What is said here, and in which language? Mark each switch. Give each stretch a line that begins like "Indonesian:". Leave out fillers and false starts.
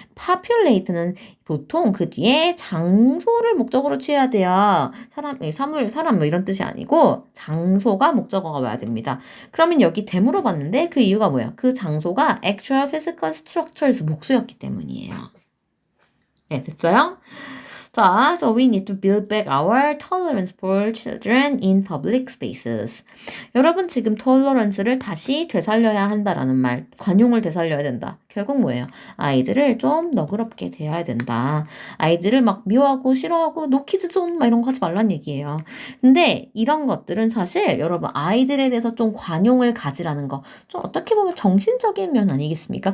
Korean: populate는 보통 그 뒤에 장소를 목적으로 취해야 돼요. 사람 뭐 이런 뜻이 아니고 장소가 목적어가 와야 됩니다. 그러면 여기 대물어 봤는데 그 이유가 뭐예요? 그 장소가 actual physical structures 목수였기 때문이에요. 네, 됐어요?
English: 자, so we need to build back our tolerance for children in public spaces.
Korean: 여러분 지금 tolerance를 다시 되살려야 한다라는 말, 관용을 되살려야 된다. 결국 뭐예요? 아이들을 좀 너그럽게 대해야 된다. 아이들을 막 미워하고 싫어하고 노키즈 존 막 이런 거 하지 말란 얘기예요. 근데 이런 것들은 사실 여러분 아이들에 대해서 좀 관용을 가지라는 거, 좀 어떻게 보면 정신적인 면 아니겠습니까?